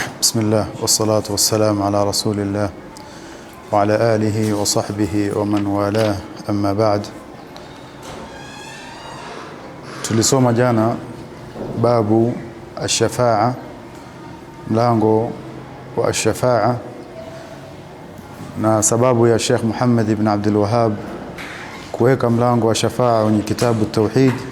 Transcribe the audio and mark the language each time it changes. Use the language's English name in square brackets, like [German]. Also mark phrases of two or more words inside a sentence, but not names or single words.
[Arabic] بسم الله والصلاة والسلام على رسول الله وعلى آله وصحبه ومن والاه أما بعد. [Swahili] Tulisoma jana [Arabic] باب الشفاعة, [Swahili] mlango wa ash-shafa'a, na sababu ya Sheikh Muhammad ibn Abdul Wahhab kuweka mlango wa shafa'a kwenye kitabu Tauhid.